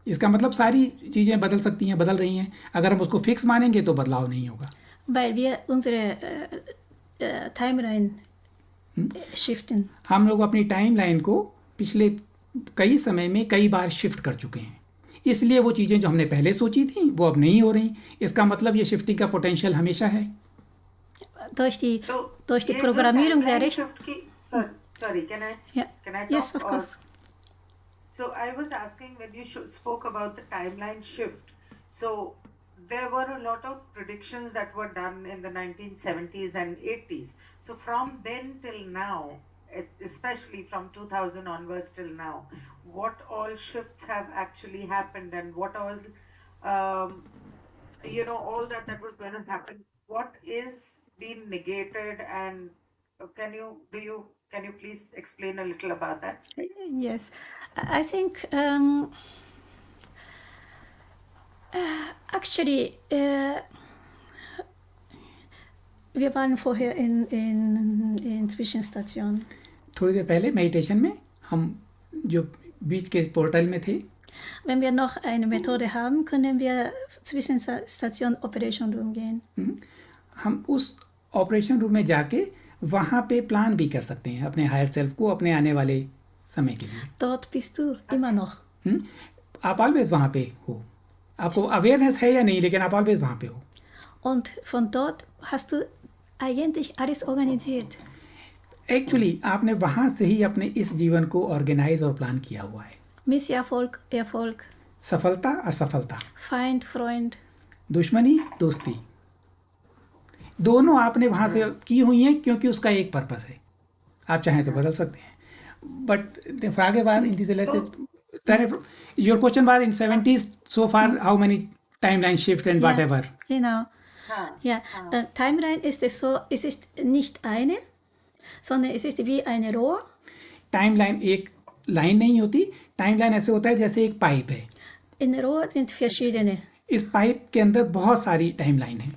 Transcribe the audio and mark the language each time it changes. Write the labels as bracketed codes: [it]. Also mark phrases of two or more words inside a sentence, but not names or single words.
[hi] इसका मतलब सारी चीज़ें बदल सकती हैं, बदल रही हैं। अगर हम उसको फिक्स मानेंगे तो बदलाव नहीं होगा। [de] weil wir unsere Timeline shiften. [hi] हम लोग अपनी टाइम लाइन को पिछले कई समय में कई बार शिफ्ट कर चुके हैं, इसलिए वो चीज़ें जो हमने पहले सोची थी वो अब नहीं हो रही। इसका मतलब ये शिफ्टिंग का पोटेंशियल हमेशा है। [de] Durch die [hi] तो ये जो [de] Programmierung der timeline Recht. [en] shift की sorry can I Yeah. can I Yes, talk of course. So I was asking when you spoke about the timeline shift. So there were a lot of predictions that were done in the 1970s and 80s. So from then till now, especially from 2000 onwards till now, what all shifts have actually happened and what all, all that was going to happen, what is being negated, and can you please explain a little about that? Yes, I think actually [de] wir waren vorher in Zwischenstation. [hi] थोड़ी देर पहले मेडिटेशन में हम जो बीच के पोर्टल में थे, [de] Wenn wir noch eine Methode haben, können wir Zwischenstation [en] Operation Room [de] gehen. [hi] हम उस [en] operation room [hi] में जाके वहाँ पे प्लान भी कर सकते हैं अपने [en] higher self [hi] को अपने आने वाले समय के लिए। [de] Dort bist du immer noch. [hi] आप ऑलवेज वहाँ पे हो, आपको अवेयरनेस है या नहीं, लेकिन आप ऑलवेज वहाँ पे हो। [de] Und von dort hast du eigentlich alles organisiert. [hi] एक्चुअली आपने वहाँ से ही अपने इस जीवन को ऑर्गेनाइज और प्लान किया हुआ है। [de] Misserfolg, Erfolg, [hi] सफलता असफलता, [de] Feind, Freund. [hi] दुश्मनी दोस्ती, दोनों आपने वहाँ से की हुई हैं क्योंकि उसका एक पर्पस है। आप चाहें तो बदल सकते हैं। बट [de] the Frage war in diese letzte, [en] your question war in 70s so far how many timeline shift and whatever. [de] Ja, genau. Ja, Timeline ist es so, es ist nicht eine, sondern es ist wie eine Rohr. [hi] टाइमलाइन एक लाइन नहीं होती, टाइमलाइन ऐसे होता है जैसे एक पाइप है। [de] In der Rohr sind verschiedene. [hi] इस पाइप के अंदर बहुत सारी टाइमलाइन है।